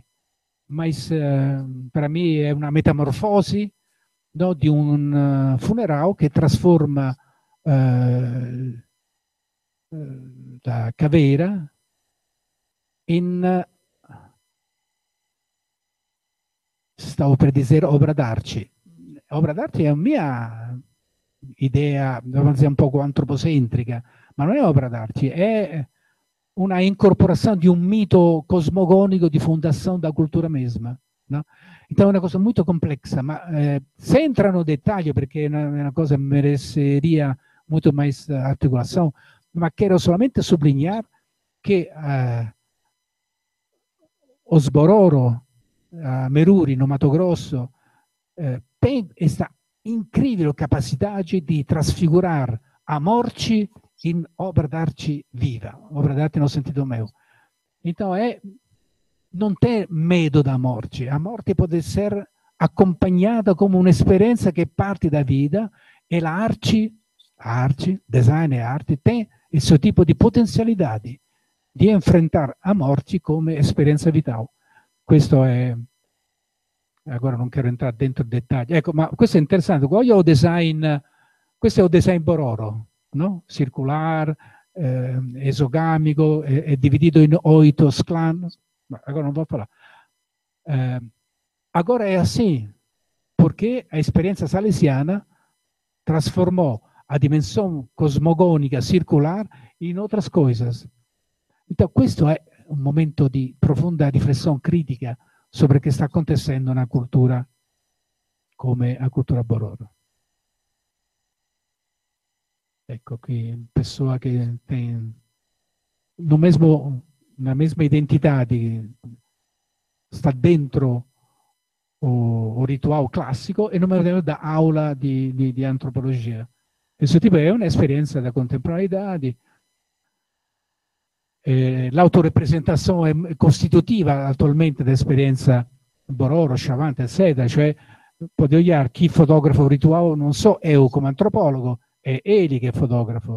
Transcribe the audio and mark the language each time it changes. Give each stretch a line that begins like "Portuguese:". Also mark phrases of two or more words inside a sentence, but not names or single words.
Italian: Ma per me è una metamorfosi, no, di un funerale che trasforma la caveira in, stavo per dire, opera d'arte. Opera d'arte è una mia idea, un po' antropocentrica, ma non è opera d'arte, è una incorporazione di un mito cosmogonico di fondazione da cultura mesma. No? Então è una cosa molto complessa, ma se entra no dettaglio, perché è una cosa che mereceria molto mais articolazione, ma quero solamente sottolineare che Osbororo, Meruri, no Mato Grosso, tem questa incredibile capacità di trasfigurare a morci in opera d'arte viva, opera d'arte no sentido meu.
Portuguese: Então, não tem medo da morte. A morte pode ser acompanhada
Italian: como un'esperienza che parte da vita e la arte, design e arte, tem il suo tipo di potenzialità di
Portuguese: enfrentar a morte
Italian: come esperienza vital. Questo è... Agora non quero entrare dentro i dettagli. Ecco, ma questo è interessante. Questo è un design Bororo, no? Circular, esogamico, è dividido in 8 clan.
Portuguese: Ma agora non vou falar. Agora é assim, porque a experiência salesiana transformou a dimensão cosmogônica circular em outras coisas. Então,
Italian: questo è un momento di profonda riflessione critica
Portuguese: sobre o
Italian: che sta
Portuguese: acontecendo na cultura
Italian: come a cultura Bororo. Ecco qui, pessoa che
Portuguese: tem na mesma
Italian: identità sta dentro o ritual classico e non me lo da aula di antropologia. Questo tipo è un'esperienza da contemporaneità, l'autorepresentazione è costitutiva attualmente dell'esperienza Bororo, Chavante, eccetera, cioè può dire chi fotografo rituale, non so, io come antropologo, è Eli che è fotografo.